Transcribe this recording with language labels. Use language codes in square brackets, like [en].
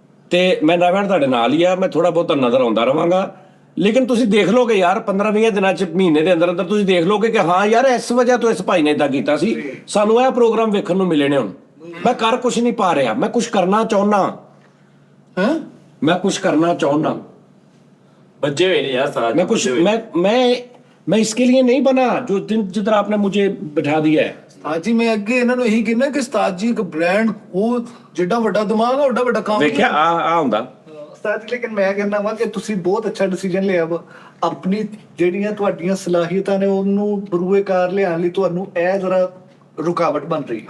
[pa] ਤੇ ਮੈਂ ਨਵੇਂ ਤੁਹਾਡੇ ਨਾਲ ਹੀ ਆ, ਮੈਂ ਥੋੜਾ ਬਹੁਤਾ ਨਜ਼ਰ ਆਉਂਦਾ ਰਵਾਂਗਾ, ਲੇਕਿਨ ਤੁਸੀਂ ਦੇਖ ਲੋਗੇ ਯਾਰ 15-20 ਦਿਨਾਂ ਚ, ਮਹੀਨੇ ਦੇ ਅੰਦਰ ਅੰਦਰ ਤੁਸੀਂ ਦੇਖ ਲੋਗੇ ਕਿ ਹਾਂ ਯਾਰ ਇਸ ਵਜ੍ਹਾ ਤੋਂ ਇਸ ਭਾਈ ਨੇ ਇਦਾਂ ਕੀਤਾ ਸੀ, ਸਾਨੂੰ ਇਹ ਪ੍ਰੋਗਰਾਮ ਵੇਖਣ ਨੂੰ ਮਿਲੇ ਨੇ। ਹੁਣ ਮੈਂ ਕਰ ਕੁਛ ਨਹੀਂ ਪਾ ਰਿਹਾ, ਮੈਂ ਕੁਛ ਕਰਨਾ ਚਾਹੁੰਦਾ, ਹਾਂ ਮੈਂ ਕੁਛ ਕਰਨਾ ਚਾਹੁੰਦਾ, [hi] बच्चे हुए नहीं यार साथ मैं कुछ मैं इसके लिए नहीं बना जो जिधर आपने मुझे बिठा दिया है। [pa] ਉਸਤਾਦ ਜੀ ਮੈਂ ਅੱਗੇ ਇਹਨਾਂ ਨੂੰ ਇਹੀ ਕਹਿੰਦਾ ਕਿ ਉਸਤਾਦ ਜੀ ਇੱਕ ਬ੍ਰਾਂਡ, ਉਹ ਜਿੱਡਾ ਵੱਡਾ ਦਿਮਾਗ ਆ ਓਡਾ ਵੱਡਾ ਕੰਮ ਵੇਖਿਆ ਆ ਹੁੰਦਾ ਉਸਤਾਦ ਜੀ, ਲੇਕਿਨ ਮੈਂ ਕਹਿੰਦਾ ਵਾਂ ਕਿ ਤੁਸੀਂ ਬਹੁਤ ਅੱਛਾ ਡਿਸੀਜਨ ਲਿਆ ਵਾ, ਆਪਣੀ ਜਿਹੜੀਆਂ ਤੁਹਾਡੀਆਂ ਸਲਾਹੀਅਤਾਂ ਨੇ ਉਹਨੂੰ ਬਰੂਏ ਕਾਰ ਲਿਆਉਣ ਲਈ ਤੁਹਾਨੂੰ ਇਹ ਜ਼ਰਾ ਰੁਕਾਵਟ ਬਣ ਰਹੀ ਹੈ।